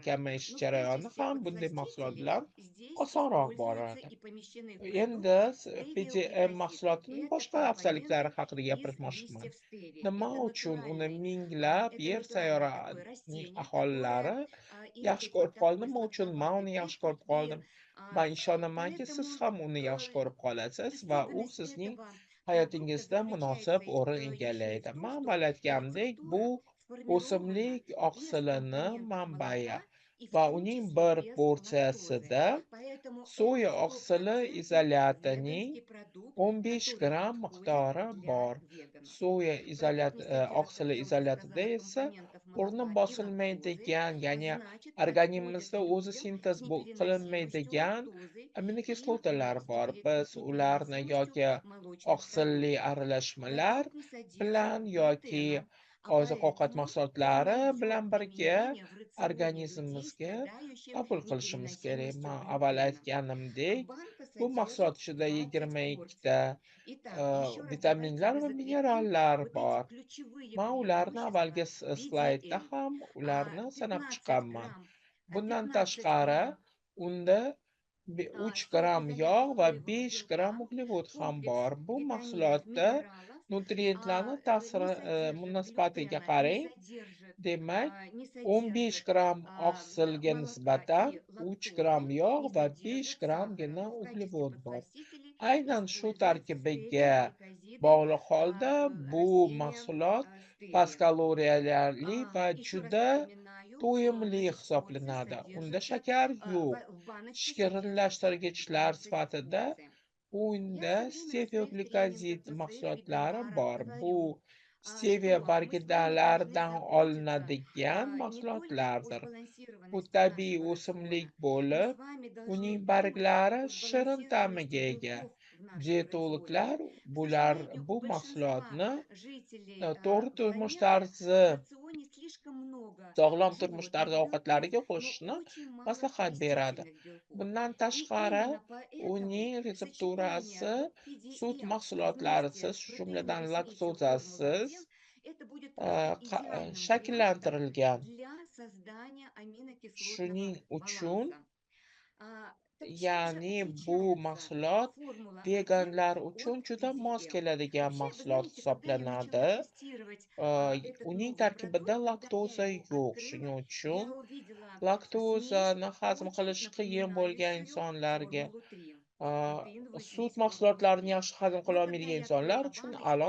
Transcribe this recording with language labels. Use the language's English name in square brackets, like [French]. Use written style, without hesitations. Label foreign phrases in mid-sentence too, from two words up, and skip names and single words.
[Russian] сахар, [Uzbek] kamayish [Russian] но в [Uzbek] jarayoni [Russian] качестве [Uzbek] ham bunday mahsulot [Russian] подсластителей [Uzbek] bilan [Russian] здесь [Uzbek] osonroq [Russian] используются [Uzbek] boradi. [Russian] и помещены в продукт [Uzbek] Endi PGM [Russian] стевиогликозид. [Uzbek] mahsulotining [Russian] Это [Uzbek] boshqa afzalliklari [Russian] компоненты [Uzbek] haqida [Russian] из [Uzbek] gapirmoqchiman. [Russian] листьев стевии. [Uzbek] Nima uchun uni minglab [Russian] Это [Uzbek] yer [Russian] натуральное такое [Uzbek] sayyorasining [Russian] растение, которое [Uzbek] aholilari yaxshi [Russian] имеет вот [Uzbek] ko'rib qoldi? [Russian] такой [Uzbek] Nima uchun man [Russian] сладковатый [Uzbek] uni yaxshi [Russian] привкус. [Uzbek] ko'rib qoldim? Man ishonamanki, siz [Russian] Поэтому [Uzbek] ham uni yaxshi ko'rib qolasiz va u [Russian] особенность [Uzbek] sizning [Russian] этого продукта [Uzbek] hayotingizda [Russian] заключается [Uzbek] munosib o'rin [Russian] еще и в [Uzbek] egallaydi. [Russian] том, [Uzbek] Man [Russian] что [Uzbek] aytganimdek, bu [Russian] рецептура сформирована [Uzbek] o'simlik [Russian] без [Uzbek] oqsilini [Russian] компонентов [Uzbek] manbai [Russian] молока и в [Uzbek] va [Russian] том [Uzbek] uning [Russian] числе [Uzbek] bir [Russian] без лактозы. [Uzbek] porsiyasida [Russian] Поэтому [Uzbek] soya [Russian] это [Uzbek] oqsili [Russian] стопроцентный [Uzbek] izolatining [Russian] веганский продукт, [Uzbek] 15 [Russian] который [Uzbek] gramm [Russian] подходит [Uzbek] miqdori [Russian] для [Uzbek] bor. [Russian] веганов. [Uzbek] Soya [Russian] Продукт не содержит, [Uzbek] oqsili [Russian] я уже [Uzbek] izolatida [Russian] сказала, [Uzbek] esa [Russian] компонентов [Uzbek] o'rni [Russian] молока и лактозы, [Uzbek] bosilmaydigan, [Russian] а [Uzbek] ya'ni [Russian] значит подходит [Uzbek] organizmizda o'zi [Russian] людям [Uzbek] sintez [Russian] с непереносимостью [Uzbek] qilinmaydigan [Russian] лактозы и [Uzbek] aminokislotlar bor. [Russian] людям [Uzbek] Biz [Russian] с [Uzbek] ularni [Russian] непереносимостью [Uzbek] yoki [Russian] молочных [Uzbek] oqsilli [Russian] продуктов. [Uzbek] aralashmalar [Russian] Продукт не содержит [Uzbek] bilan yoki [Russian] глютена, а [Uzbek] oziq-ovqat [Russian] поэтому он [Uzbek] mahsulotlari [Russian] найдет [Uzbek] bilan birga [Russian] применение в рационе людей, [Uzbek] organizmimizga [Russian] страдающих [Uzbek] qabul qilishimiz kerak. [Russian] непереносимостью [Uzbek] Man avval [Russian] глютена. [Uzbek] aytganimdek, [Russian] Банка [Uzbek] bu [Russian] содержит [Uzbek] mahsulot ichida [Russian] 20 22 порций. Итак, еще раз давайте [Uzbek] vitaminlar va [Russian] закрепим [Uzbek] minerallar [Russian] вот эти [Uzbek] bor. [Russian] ключевые [Uzbek] Man ularni avvalgi [Russian] преимущества [Uzbek] slaydda [Russian] BDM. [Uzbek] ham ularni sanab [Russian] 15 [Uzbek] chiqqanman. [Russian] грамм, [Uzbek] Bundan [Russian] 15 [Uzbek] tashqari, [Russian] грамм [Uzbek] unda 3 gramm [Russian] сорокоизолята [Uzbek] yog' va [Russian] соевого [Uzbek] 5 [Russian] белка, [Uzbek] gramm uglevod ham [Russian] комплекс [Uzbek] bor. Bu [Russian] витаминов, [Uzbek] mahsulotda [Russian] минералов, [Uzbek] nutrientlarni [Russian] не [Uzbek] ta'siri [Russian] содержит [Uzbek] munosabatiga [Russian] глютена, [Uzbek] qarang. Demak, [Russian] не [Uzbek] 15 [Russian] содержит [Uzbek] gramm oqsilga [Russian] молока [Uzbek] nisbatan [Russian] и [Uzbek] 3 [Russian] лактозы, [Uzbek] gramm [Russian] не [Uzbek] yog' va 5 [Russian] содержит сахара. [Uzbek] grammgina [Russian] В качестве [Uzbek] uglevod bor. [Russian] подсластителей [Uzbek] Aynan shu [Russian] используются [Uzbek] tarkibiga [Russian] стевиогликозиды [Uzbek] bog'liq holda bu [Russian] растения [Uzbek] mahsulot past [Russian] стевия. [Uzbek] kaloriyali va [Russian] Еще раз [Uzbek] juda [Russian] напоминаю, [Uzbek] to'yimli [Russian] на эти порции [Uzbek] hisoblanadi. Unda [Russian] содержится, [Uzbek] shakar yo'q. [Russian] в баночке содержится [Uzbek] Shirinlashtirgichlar [Russian] 20 [Uzbek] sifatida [Russian] порций. Я [Uzbek] unda [Russian] все время на своих [Uzbek] stevioglukozid [Russian] тренингах, на своих [Uzbek] mahsulotlari [Russian] вебинарах [Uzbek] bor. Bu [Russian] говорю, [Uzbek] stevia [Russian] что мы с вами должны [Uzbek] bargidalaridan [Russian] заботиться [Uzbek] olinadigan [Russian] не только о [Uzbek] mahsulotlardir. Bu [Russian] сбалансированности [Uzbek] tabiiy [Russian] нашего [Uzbek] o'simlik [Russian] рациона, мы [Uzbek] bo'lib, [Russian] с вами [Uzbek] uning [Russian] должны думать [Uzbek] barglari [Russian] о [Uzbek] shirin [Russian] сбалансированности [Uzbek] ta'miga ega. [Russian] белков в нашем рационе. [Uzbek] Dietologlar [Russian] К сожалению, у [Uzbek] bu [Russian] большинства [Uzbek] mahsulotni [Russian] жителей [Uzbek] to'g'ri turmush [Russian] планеты [Uzbek] tarzi, [Russian] в рационе слишком много [Uzbek] sog'lom turmush [Russian] животных [Uzbek] tarzi [Russian] белков, [Uzbek] ovqatlariga [Russian] но [Uzbek] qo'shishni [Russian] очень мало [Uzbek] maslahat beradi. [Russian] растительных белков. [Uzbek] Bundan [Russian] И [Uzbek] tashqari, [Russian] именно поэтому [Uzbek] uning [Russian] сочетание [Uzbek] retsepturasi [Russian] вот [Uzbek] sut [Russian] PDM [Uzbek] mahsulotlarisiz, [Russian] вместе с [Uzbek] shu jumladan [Russian] протеиновой смесью [Uzbek] laktozasiz [Russian] Формула-1 это будет просто идеальным вариантом [Uzbek] shakllantirilgan. [Russian] для создания [Uzbek] Shuning [Russian] аминокислотного [Uzbek] uchun, [Russian] баланса. Так чем же [Uzbek] ya'ni bu [Russian] отличается [Uzbek] mahsulot [Russian] Формула-1 [Uzbek] veganlar uchun [Russian] от [Uzbek] juda mos [Russian] PDM? [Uzbek] keladigan [Russian] Вообще, вы [Uzbek] mahsulot [Russian] знаете, когда я начала [Uzbek] hisoblanadi. [Russian] тестировать этот [Uzbek] Uning [Russian] новый [Uzbek] tarkibida [Russian] продукт, когда я [Uzbek] laktoza [Russian] его [Uzbek] yo'q. [Russian] открыла, [Uzbek] Shuning uchun [Russian] я увидела смесь, [Uzbek] laktozani hazm [Russian] очень [Uzbek] qilish qiyin bo'lgan [Russian] напоминающую [Uzbek] insonlarga, [Russian] Формулу-3, [Uzbek] a, [Russian] протеиновую [Uzbek] sut [Russian] смесь [Uzbek] mahsulotlarini [Russian] Формулы-3. [Uzbek] yaxshi hazm [Russian] Но [Uzbek] qila [Russian] когда [Uzbek] olmaydigan [Russian] я [Uzbek] insonlar [Russian] открыла [Uzbek] uchun a'lo